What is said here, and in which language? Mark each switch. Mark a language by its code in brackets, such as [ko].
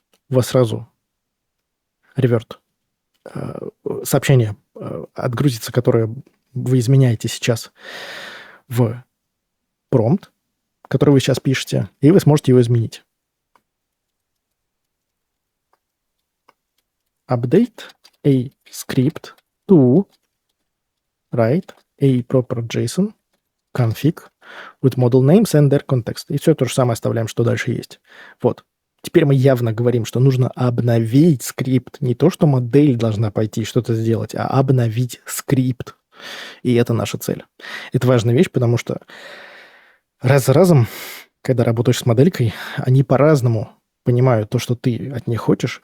[ru] У вас сразу revert сообщение отгрузится, которое вы изменяете сейчас в промпт, который вы сейчас пишете, и вы сможете его изменить. [en] Update a script to write a proper JSON config with model names and their context. [ru] И все то же самое оставляем, что дальше есть. Вот. Теперь мы явно говорим, что нужно обновить скрипт. Не то, что модель должна пойти что-то сделать, а обновить скрипт. И это наша цель. Это важная вещь, потому что раз за разом, когда работаешь с моделькой, они по-разному понимают то, что ты от них хочешь.